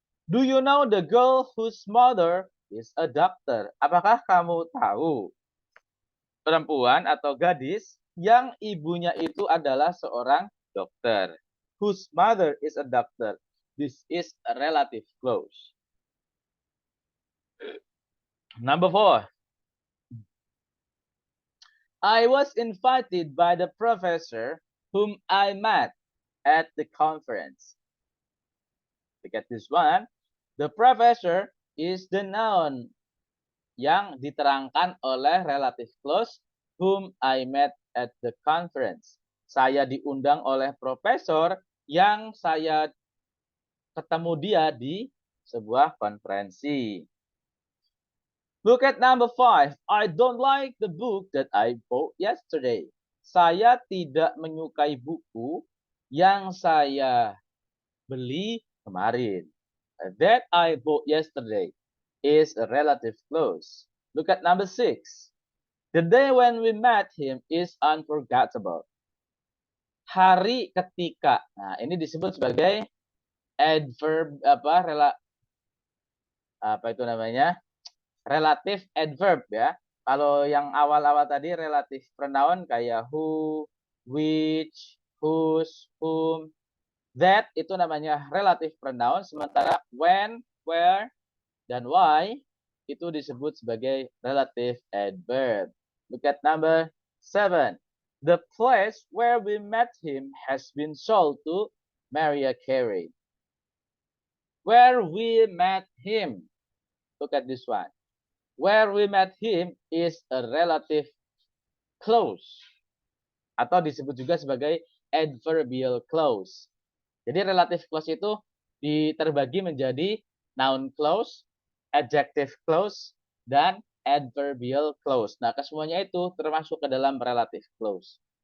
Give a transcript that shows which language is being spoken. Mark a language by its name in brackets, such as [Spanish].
[English] Do you know the girl whose mother is a doctor? [Indonesian] Apakah kamu tahu perempuan atau gadis yang ibunya itu adalah seorang dokter? [English] Whose mother is a doctor. This is a relative clause. Number 4. I was invited by the professor whom I met at the conference. Look at this one. The professor is the noun [Indonesian] yang diterangkan oleh [English] relative clause whom I met at the conference. [Indonesian] Saya diundang oleh profesor yang saya ketemu dia di sebuah konferensi. [English] Look at number 5. I don't like the book that I bought yesterday. [Indonesian] Saya tidak menyukai buku yang saya beli kemarin. [English] That I bought yesterday is a relative clause. Look at number 6. The day when we met him is unforgettable. [Indonesian] Hari ketika. Nah, ini disebut sebagai adverb apa itu namanya? Relative adverb ya. Kalau yang awal-awal tadi relative pronoun kayak who, which, whose, whom, that itu namanya relative pronoun. Sementara when, where, dan why itu disebut sebagai relative adverb. [English] Look at number 7. The place where we met him has been sold to Mariah Carey. Where we met him. Look at this one. Where we met him is a relative clause. [Indonesian] Atau disebut juga sebagai adverbial clause. Jadi relative clause itu terbagi menjadi noun clause, adjective clause, dan adverbial clause. Nah, kesemuanya itu termasuk ke dalam relative clause.